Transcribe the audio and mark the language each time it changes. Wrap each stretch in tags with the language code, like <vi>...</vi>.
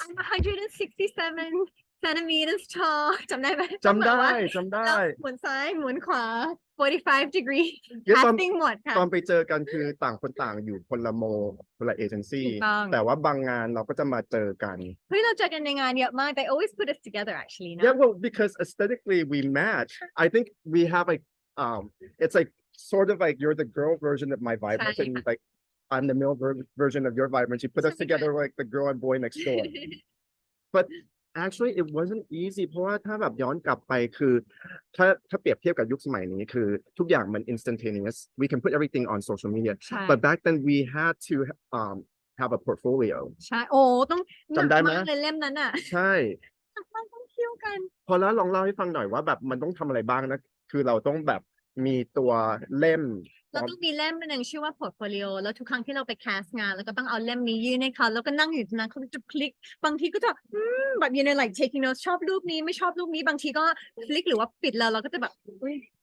<en>I'm 167 centimeters tall</en> <th>จำได้ไหม จำได้ หมุนซ้ายหมุนขวา</th> <en>45 degree casting</en> <th>หมดค่ะ ตอนไปเจอกันคือต่างคนต่างอยู่คนละเอเจนซี่แต่ว่าบางงานเราก็จะมาเจอกัน เฮ้ยเราเจอกันในงานเยอะมาก</th> <en>they always put us together actually Yeah well because aesthetically we match I think we have like it's like sort of like you're the girl version of my vibrance and like I'm the male version of your vibrance. You put us together like the girl and boy next door. But actually it wasn't easy</en> <th>เพราะว่าถ้าแบบย้อนกลับไปคือถ้าเปรียบเทียบกับยุคสมัยนี้คือทุกอย่างมัน</th> <en>instantaneous. We can put everything on social media. But back then we had to have a portfolio.</en> <th>ใช่โอ้ต้อง จำได้ไหม เลยเล่มนั้นอ่ะ ใช่ ต้องเที่ยวกัน พอแล้วลองเล่าให้ฟังหน่อยว่าแบบมันต้องทำอะไรบ้างนะคือเราต้องแบบ มีตัวเล่มพร้ เรา อม ต้องมีเล่มหนึ่งชื่อว่า portfolio แล้วทุกครั้งที่เราไปแคสงานเราก็ต้องเอาเล่มนี้ยื่นให้เขาแล้วก็นั่งอยู่ตรงนั้นเขาจะคลิกบางทีก็จะแบบ</th> <en>like taking notes</en> <th>ชอบรูปนี้ไม่ชอบรูปนี้บางทีก็คลิกหรือว่าปิดแล้วเราก็จะแบบอุ๊ย</th>